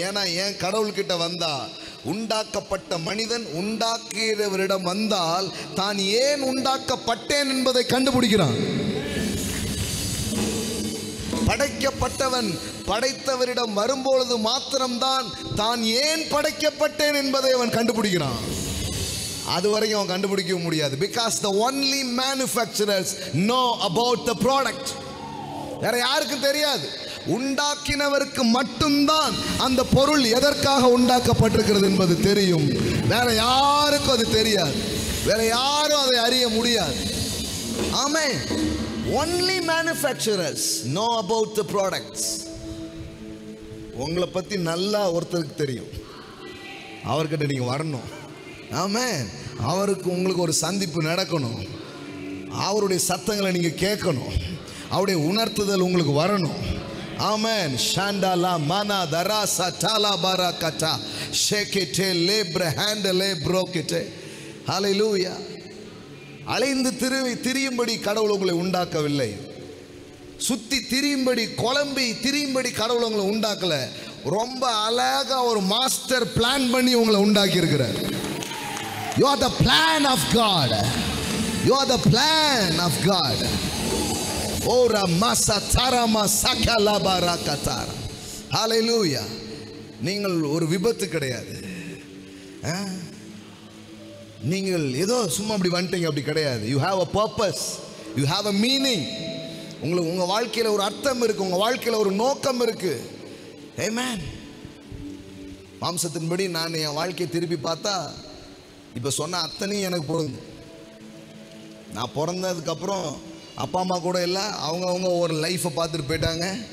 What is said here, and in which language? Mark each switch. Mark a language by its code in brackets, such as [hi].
[ta] ஏன்னா ஏன் கடவுள்கிட்ட வந்தா, உண்டாக்கப்பட்ட மனிதன் உண்டாக்கியவரிடம் வந்தால் தான் ஏன் உண்டாக்கப்பட்டேன் என்பதை கண்டுபிடிக்கிறான். படைக்கப்பட்டவன் படைத்தவரிடம் வரும்பொழுது மாத்திரம்தான் தான் ஏன் படைக்கப்பட்டேன் என்பதை அவன் கண்டுபிடிக்கிறான். அது வரைக்கும் அவன் கண்டுபிடிக்க முடியாது. [en] Because the only manufacturers know about the product. [ta] வேற யாருக்கும் தெரியாது. உண்டாக்கினவருக்கு மட்டும்தான் அந்த பொருள் எதற்காக உண்டாக்கப்பட்டிருக்கிறது என்பது தெரியும். வேற யாருக்கும் அது தெரியாது, வேற யாரும் அதை அறிய முடியாது. ஆமென். [en] Only manufacturers know about the products. [ta] உங்களை பத்தி நல்லா ஒருத்தருக்கு தெரியும், அவர்கிட்ட நீங்க வரணும். ஆமென். அவருக்கு உங்களுக்கு ஒரு சந்திப்பு நடக்கணும், அவருடைய சத்தங்களை நீங்க கேட்கணும், அவருடைய உணர்த்துதல் உங்களுக்கு வரணும். ஆமென். ஷாண்டாலா மனா தராசா டாலா பாராகட்டா ஷேகெட்டே லேப்ர ஹேண்டலே ப்ரோகெட்டே. ஹல்லேலூயா. அலைந்து திரியும்படி கடவுள் உங்களை உண்டாக்கவில்லை. சுத்தி திரியும்படி, குழம்பி திரியும்படி கடவுள் உங்களை உண்டாக்கல. ரொம்ப அழகா ஒரு மாஸ்டர் பிளான் பண்ணி உங்களை உண்டாக்கி இருக்கிறார். [en] You are the plan of God. You are the plan of God. Ora masa tarama sakala barakatara. Hallelujah. [ta] நீங்கள் ஒரு விபத்து கிடையாது, நீங்கள் ஏதோ சும்மா அப்படி வந்துட்டீங்க அப்படி கிடையாது. [en] You have a purpose, you have a meaning. [ta] உங்களுக்கு உங்க வாழ்க்கையில ஒரு அர்த்தம் இருக்கு, உங்க வாழ்க்கையில ஒரு நோக்கம் இருக்கு. Amen. மாம்சத்தின்படி நான் என் வாழ்க்கையை திருப்பி பார்த்தா இப்ப சொன்ன அத்தனையும் எனக்கு பொருந்தும். நான் பிறந்ததுக்கு அப்புறம் அப்பா அம்மா கூட இல்லை, அவங்க ஒரு லைஃப்பை பார்த்துட்டு போயிட்டாங்க.